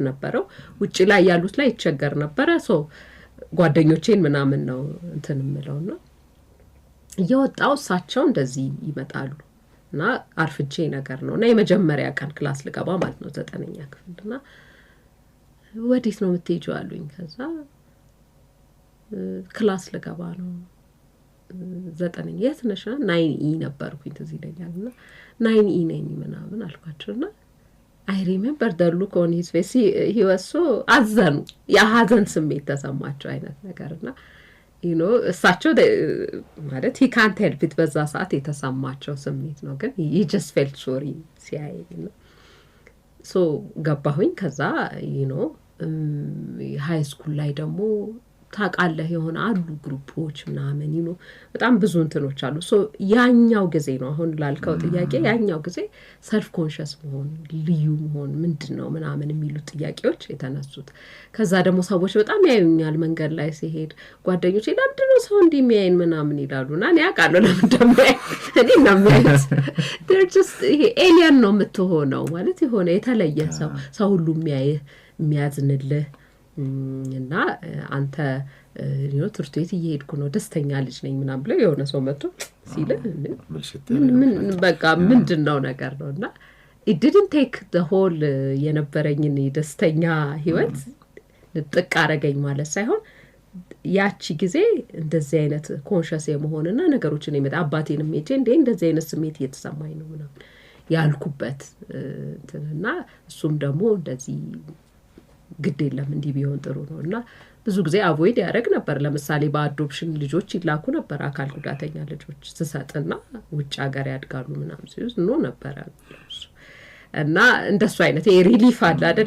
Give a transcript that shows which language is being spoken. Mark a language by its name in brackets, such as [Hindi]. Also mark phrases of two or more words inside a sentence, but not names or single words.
[Amharic] ነበረው። ውጪ ላይ ያሉት ላይ ይቸገር ነበረ። ሶ ጓደኞቼን ምናምን ነው እንትን የምለውና እየወጣው እሳቸው እንደዚህ ይመጣሉ እና አርፍጄ ነገር ነውና የመጀመሪያ ቀን ክላስ ልገባ ማለት ነው 9ኛ ክፍልና ወዴት ነው የምትሄጂው አሉኝ። ከዛ ክላስ ልገባ ነው 9ኛ የት ነሽ? 9E ነበርኩኝ ትዝ ይለኛልና 9E ነኝ ምናምን አልኳቸውና [English] I remember the look on his face. He was so [Amharic] አዘኑ፣ የሀዘን ስሜት ተሰማቸው አይነት ነገርና እሳቸው ማለት [English] he can't help it [Amharic] በዛ ሰዓት የተሰማቸው ስሜት ነው፣ ግን [English] he just felt sorry [Amharic] ሲያየኝ so ገባሁኝ። ከዛ [English] high school [Amharic] ላይ ደግሞ ታቃለህ የሆነ አሉ ግሩፖች ምናምን በጣም ብዙ እንትኖች አሉ። ሶ ያኛው ጊዜ ነው አሁን ላልከው ጥያቄ ያኛው ጊዜ [English] self conscious [Amharic] መሆን ልዩ መሆን ምንድነው ምናምን የሚሉ ጥያቄዎች የተነሱት። ከዛ ደግሞ ሰዎች በጣም ያዩኛል መንገድ ላይ ሲሄድ ጓደኞቼ ለምንድነው ሰው እንደሚያየን ምናምን ይላሉና እኔ አውቃለሁ ለምን እንደሚያይ እኔ እናምያለስ [English] they're just [Amharic] ይሄ ኤሊየን ነው የምትሆነው ማለት የሆነ የተለየ ሰው ሁሉ የሚያዝንልህ እና አንተ ትምህርት ቤት እየሄድኩ ነው ደስተኛ ልጅ ነኝ ምናምን ብለው የሆነ ሰው መጥቶ ሲል ምን በቃ ምንድነው ነገር ነውና [English] it didn't take the whole [Amharic] የነበረኝን ደስተኛ ህይወት ልጥቅ አረገኝ ማለት ሳይሆን ያቺ ጊዜ እንደዚህ አይነት ኮንሺየስ የመሆንና ነገሮችን አባቴንም ሄጄ እንደዚህ አይነት ስሜት እየተሰማኝ ነው ምናምን ያልኩበት እንትና እሱም ደግሞ እንደዚህ ግድ የለም እንዲህ ቢሆን ጥሩ ነው እና ብዙ ጊዜ አቮይድ ያደረግ ነበር። ለምሳሌ በአዶፕሽን ልጆች ይላኩ ነበር አካል ጉዳተኛ ልጆች ስሰጥና ውጭ ሀገር ያድጋሉ ምናምን ሲሉት ኖ ነበር እና እንደሱ አይነት የሪሊፍ አለ አይደለ?